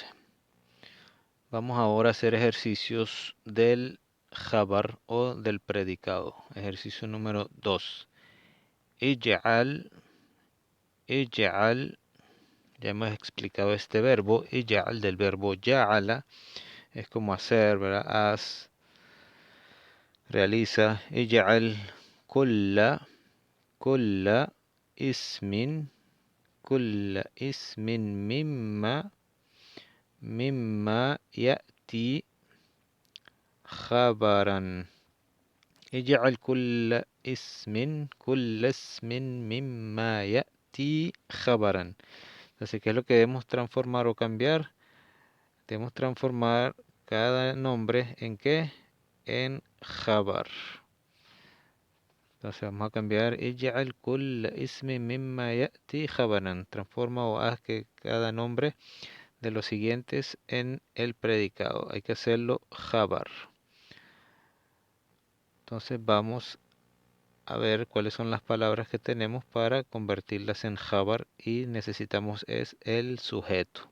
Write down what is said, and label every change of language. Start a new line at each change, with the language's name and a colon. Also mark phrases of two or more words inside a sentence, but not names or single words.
Spanish: Vamos ahora a hacer ejercicios del jabar o del predicado. Ejercicio número 2.
Arabic: اجعل، اجعل,
Spanish: ya hemos explicado este verbo. Ij'al del verbo ya'ala, es como hacer, ¿verdad? Haz, realiza.
Arabic: اجعل كلّ، كلّ اسمٍ, كل اسم مما يأتي خبرا. اجعل كل اسم مما يأتي خبرا.
Spanish: Entonces, ¿qué es lo que debemos transformar o cambiar? Debemos transformar cada nombre ¿en qué? En khabar. Entonces vamos a cambiar
Arabic: اجعل كل اسم مما يأتي خبرا.
Spanish: Transforma o haz que cada nombre de los siguientes en el predicado. Hay que hacerlo jabar. Entonces vamos a ver cuáles son las palabras que tenemos para convertirlas en jabar y necesitamos es el sujeto.